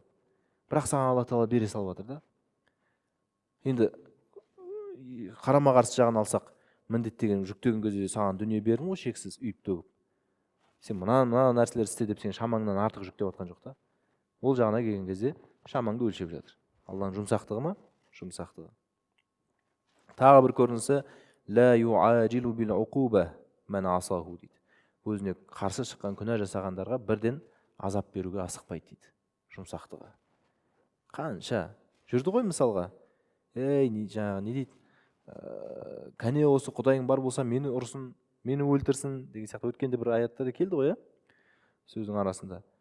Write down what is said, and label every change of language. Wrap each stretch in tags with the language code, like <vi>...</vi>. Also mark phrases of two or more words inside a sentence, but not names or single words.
<kk>Бірақ саған алла тағала бере салып жатыр да. Енді қарама-қарсы жағын алсақ, міндеттеген, жүктеген кезде саған дүние бердің ғой, шексіз үйіп-төгіп. Сен мына нәрселер істе деп сен шамаңнан артық жүктеп жатқан жоқ та. Ол жағына келген кезде шамаңды өлшеп жатыр. Алланың жұмсақтығы ма? Жұмсақтығы. Тағы бір көрінісі</kk> <ar>لا يعاجل بالعقوبة من عصاه</ar> <kk>дейді. Өзіне қарсы шыққан, күнә жасағандарға бірден азап беруге асықпайды дейді. Жұмсақтығы. Қанша жүрді ғой мысалға. Жаңағы не дейді? Кәне осы құдайың бар болса мені ұрсын, мені өлтірсін деген сияқты өткенде бір аяттар келді ғой, сөздің арасында.</kk>